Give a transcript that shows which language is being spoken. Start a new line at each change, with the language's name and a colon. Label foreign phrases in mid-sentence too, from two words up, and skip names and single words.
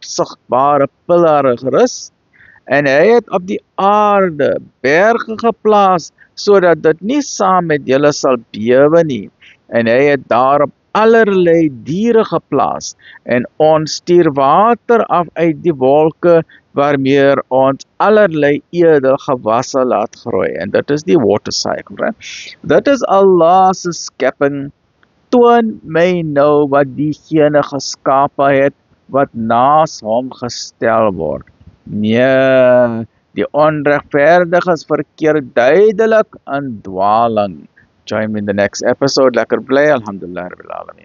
Afrikaans: sigbare pilare rus, en hy het op die aarde berge geplaas, sodat dit nie saam met julle sal bewe nie, en hy het daarop allerlei diere geplaas, en ons stuur water af uit die wolke, waarmee ons allerlei edelgewasse laat groei, en dit is die
English: water cycle, right?
Afrikaans: Dit is Allah se skepping. Toon my nou wat diegene geskape het, wat naas hom gestel word. Nee, die onregverdiges verkeer duidelik in dwaling.
English: Join me in the next episode.
Afrikaans: Lekker bly,
Arabic: alhamdulillah rabbil alamin.